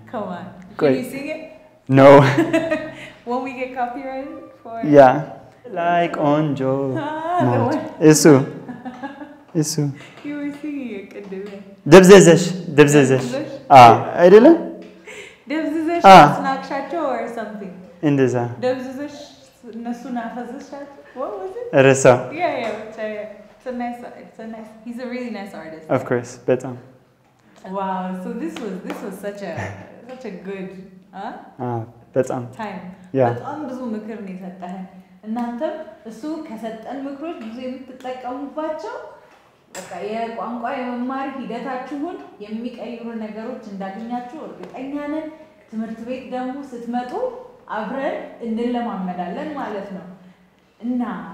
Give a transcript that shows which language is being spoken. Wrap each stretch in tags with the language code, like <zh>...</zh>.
<en>come on can you sing it no when we get copyrighted for yeah like onjo</en> <am>እሱ</am> <en>you were singing it</en> <am>ቅድም ደብዘዘሽ አይደለም ደብዘዘሽ ስናክሻቸው</am> <en>or something</en> <am>እንደዛ ደብዘዘሽ እነሱ ናፈዘሻቸው</am> <en>what was it</en> <am>ረሳ</am> <en>yeah it's a nice he's a really nice artist of course</en> <am>በጣም</am> <en>wow so this was such a good</en> <am>በጣም</am> <en>time</en> <am>በጣም ብዙ ምክር ነው የሰጠህ እናንተም እሱ ከሰጠን ምክሮች ብዙ የምትጠቀሙባቸው በቃ የቋንቋ የመማር ሂደታችሁን የሚቀይሩ ነገሮች እንዳገኛችሁ እርግጠኛ ነን ትምህርት ቤት ደግሞ ስትመጡ አብረን እንለማመዳለን ማለት ነው እና</am>